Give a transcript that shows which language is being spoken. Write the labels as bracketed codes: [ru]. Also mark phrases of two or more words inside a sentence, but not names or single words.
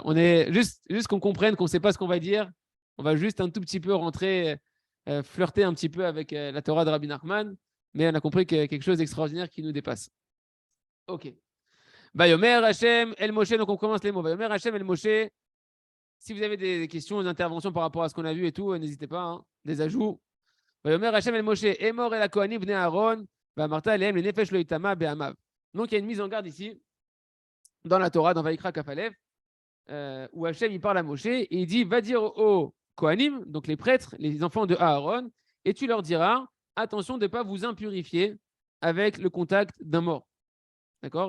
[fr] On est juste qu'on comprenne qu'on ne sait pas ce qu'on va dire. On va juste un tout petit peu rentrer, flirter un petit peu avec la Torah de Rabbi Nachman, mais on a compris qu'il y a quelque chose d'extraordinaire qui nous dépasse. [he] Ok. ויאמר השם אל משה, [fr] donc on commence les mots. [he] ויאמר השם אל משה. [fr] Si vous avez des questions, des interventions par rapport à ce qu'on a vu et tout, n'hésitez pas, hein, des ajouts. [he] ויאמר השם אל משה אמור אל כהנים בני אהרן ואמרת אלהם לנפש לא יטמא בעמיו. [fr] Donc il y a une mise en garde ici, dans la Torah, dans [he] ויקרא כ"א, [fr] où Hashem il parle à Moshe et il dit va dire aux Kohanim, donc les prêtres, les enfants de Aaron, et tu leur diras attention de ne pas vous impurifier avec le contact d'un mort. D'accord?